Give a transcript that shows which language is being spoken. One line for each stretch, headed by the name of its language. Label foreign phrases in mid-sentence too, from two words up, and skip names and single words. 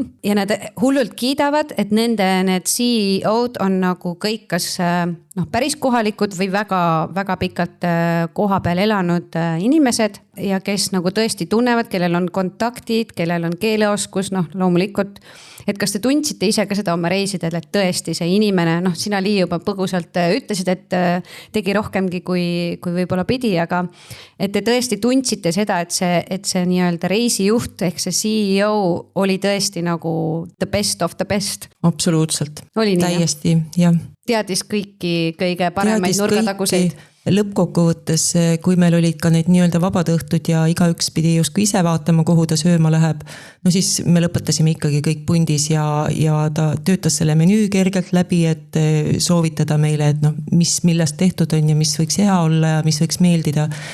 Estonian: Ja nad hullult kiidavad, et need CEO-d on nagu kõik kas päris kohalikud või väga, väga pikalt koha peal elanud inimesed ja kes nagu tõesti tunnevad, kellel on kontaktid, kellel on keeleoskus, loomulikult. Et kas te tundsite ise ka seda oma reisidel, et tõesti see inimene, sina Lii juba põgusalt ütlesid, et tegi rohkemgi kui võib-olla pidi, aga et te tõesti tundsite seda, et see nii-öelda reisijuht ehk see CEO oli tõesti nagu
English: the best of the best.
Estonian: Absoluutselt. Oli nii, täiesti, jah. Teadis kõiki kõige paremaid nurgataguseid. Lõppkokkuvõttes, kui meil olid ka need nii-öelda vabad õhtud ja igaüks pidi justkui ise vaatama, kuhu ta sööma läheb, no siis me lõpetasime ikkagi kõik pundis ja ta töötas selle menüü kergelt läbi, et soovitada meile, et millest tehtud on ja mis võiks hea olla ja mis võiks meeldida.